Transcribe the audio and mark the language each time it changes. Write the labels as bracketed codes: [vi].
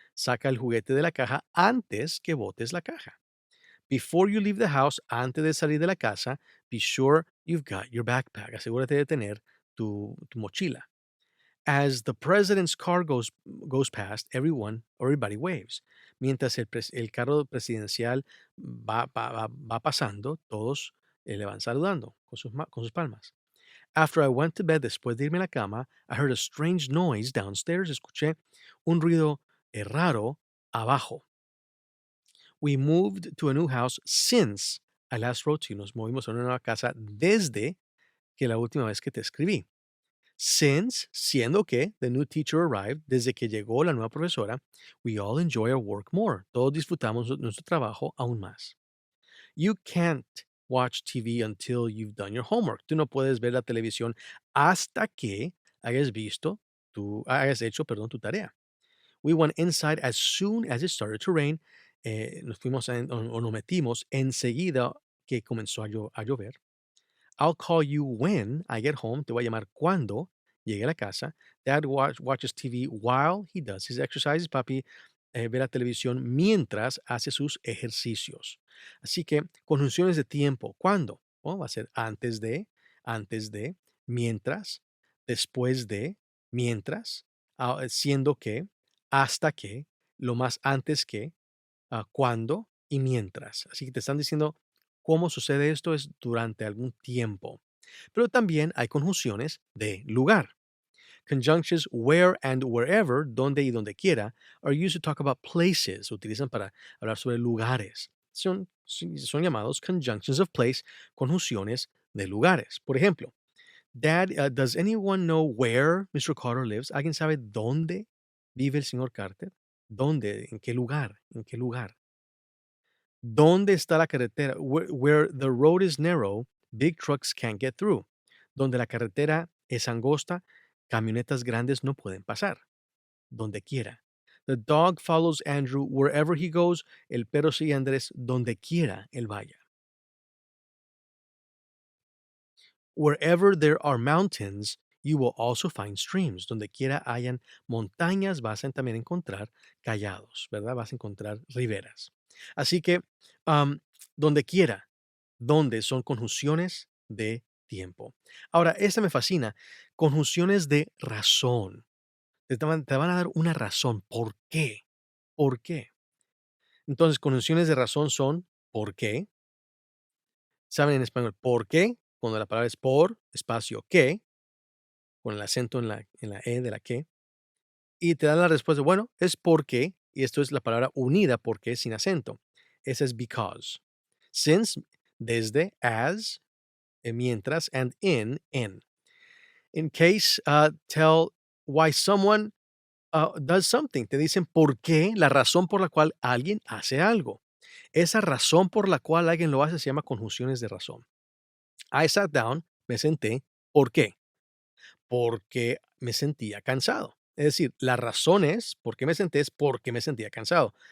[es] Saca el juguete de la caja antes que botes la caja. [en] Before you leave the house, [es] antes de salir de la casa, [en] be sure you've got your backpack. [es] Asegúrate de tener tu mochila. [en] As the president's car goes past, everybody waves. [es] Mientras el carro presidencial va pasando, todos le van saludando con sus palmas. [en] After I went to bed, [es] después de irme a la cama, [en] I heard a strange noise downstairs. [es] Escuché un ruido raro abajo. [en] We moved to a new house since I last wrote to you. [es] Nos movimos a una nueva casa desde que la última vez que te escribí. [en] Since, [es] siendo que, [en] the new teacher arrived, [es] desde que llegó la nueva profesora, [en] we all enjoy our work more. [es] Todos disfrutamos nuestro trabajo aún más. [en] You can't watch TV until you've done your homework. [es] Tú no puedes ver la televisión hasta que hayas hecho, tu tarea. [en] We went inside as soon as it started to rain. [es] Nos fuimos o nos metimos enseguida que comenzó a llover. [en] I'll call you when I get home. [es] Te voy a llamar cuando llegue a la casa. [en] Dad watches TV while he does his exercises. [es] Papi ve la televisión mientras hace sus ejercicios. Así que conjunciones de tiempo. ¿Cuándo? Va a ser antes de, mientras, después de, mientras, siendo que, hasta que, lo más antes que, cuándo y mientras. Así que te están diciendo cómo sucede esto es durante algún tiempo. Pero también hay conjunciones de lugar. [en] Conjunctions where and wherever, [es] donde y donde quiera, [en] are used to talk about places. [es] Se utilizan para hablar sobre lugares. Son llamados [en] conjunctions of place, [es] conjunciones de lugares. Por ejemplo, [en] Dad, does anyone know where Mr. Carter lives? [es] ¿Alguien sabe dónde vive el señor Carter? ¿Dónde? ¿En qué lugar? ¿En qué lugar? ¿Dónde está la carretera? [en] Where the road is narrow, big trucks can't get through. [es] Donde la carretera es angosta, camionetas grandes no pueden pasar. Donde quiera. [en] The dog follows Andrew wherever he goes. [es] El perro sigue a Andrés donde quiera él vaya. [en] Wherever there are mountains, you will also find streams. [es] Donde quiera hayan montañas, vas a también encontrar callados, ¿verdad? Vas a encontrar riberas. Así que, donde quiera, donde son conjunciones de tiempo. Ahora, esta me fascina. Conjunciones de razón. Te van a dar una razón. ¿Por qué? ¿Por qué? Entonces, conjunciones de razón son ¿por qué? ¿Saben en español por qué? Cuando la palabra es por, espacio, qué, con el acento en la E de la que, y te dan la respuesta, bueno, es porque, y esto es la palabra unida, porque sin acento. Esa es [en] because. Since, [es] desde, [en] as, [es] mientras, [en] and in. In case, tell why someone does something. [es] Te dicen por qué, la razón por la cual alguien hace algo. Esa razón por la cual alguien lo hace se llama conjunciones de razón. [en] I sat down, [es] me senté. ¿Por qué? Porque me sentía cansado. Es decir, la razón es por qué me senté es porque me sentía cansado.